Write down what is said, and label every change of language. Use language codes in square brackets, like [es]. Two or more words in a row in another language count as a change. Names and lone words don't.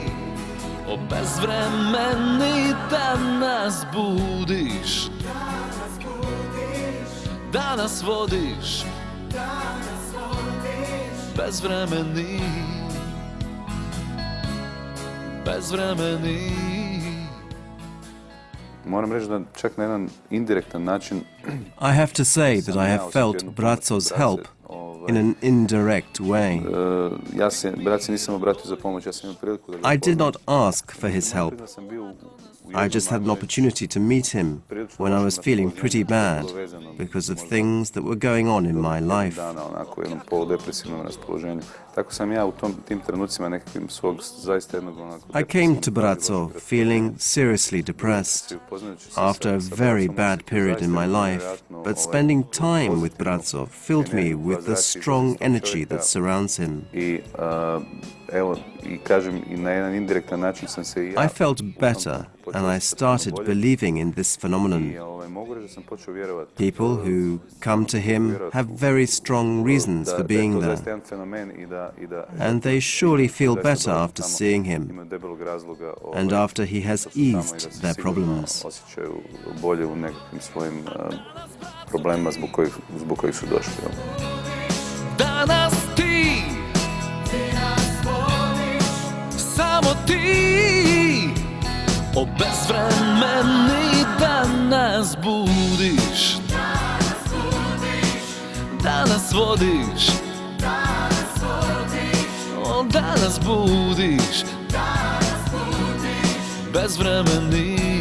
[hr] O bezvremeni da nas budiš, da nas vodiš, bezvremeni, bezvremeni. Moram reći da čak na jedan indirektan način [en] I have to say that I have felt Bratzo's help in an indirect way. [hr] ja se Bratzi nisam obratio za pomoć, ja sam imao priliku da ga [en] I did not [hr] upoznam. [en] ask for his help. [hr] Da sam bio [en] I just had an opportunity to meet him when I was feeling pretty bad because of things that were going on in my life. [hr] dana onako u jednom poludepresivnom raspoloženju. Tako sam ja u tim trenucima nekakvim svog zaista jednog onako... [en] I came to Bratzo feeling seriously depressed after a very bad period in my life, but spending time with Bratzo filled me with the strong energy that surrounds him. [hr] I evo, i kažem, i na jedan indirektan način sam se i ja... [en] I felt better and I started believing in this phenomenon. [hr] I mogu reći da sam počeo vjerovati. [en] People who come to him have very strong reasons for being there, and they surely feel better after seeing him and after he has eased their problems. [hr] Osjećaju bolje u nekakvim svojim problemima zbog kojih su došli. Danas ti, samo ti, o bezvremeni da nas budiš, da nas vodiš, o da nas budiš, bezvremeni.